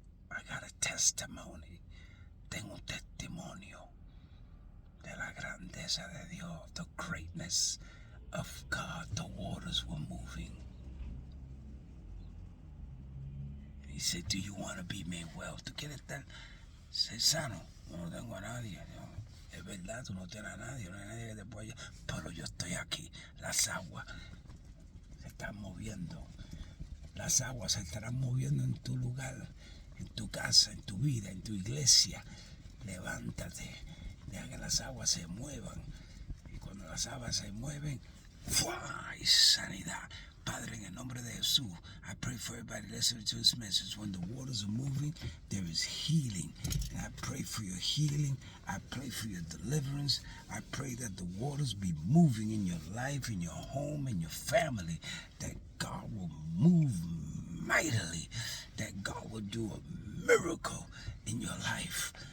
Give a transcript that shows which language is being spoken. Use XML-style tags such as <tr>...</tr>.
<en>I got a testimony.</en> <es>Tengo un testimonio de la grandeza de Dios,</es> <en>the greatness of God. The waters were moving. He said, do you want to be made well?</en> <es>¿Tú quieres estar sano? No tengo a nadie. Es verdad, tú no tienes a nadie. No hay nadie que te apoye. Pero yo estoy aquí. Las aguas se están moviendo. Las aguas se estarán moviendo en tu lugar, en tu casa, en tu vida, en tu iglesia. Levántate. Deja que las aguas se muevan. Y cuando las aguas se mueven, ¡fua! Hay sanidad. Padre, en el nombre de Jesús,</es> <en>I pray for everybody listening to this message. When the waters are moving, there is healing. And I pray for your healing. I pray for your deliverance. I pray that the waters be moving in your life, in your home, in your family. That God will move mightily. That God will do a miracle in your life.</en>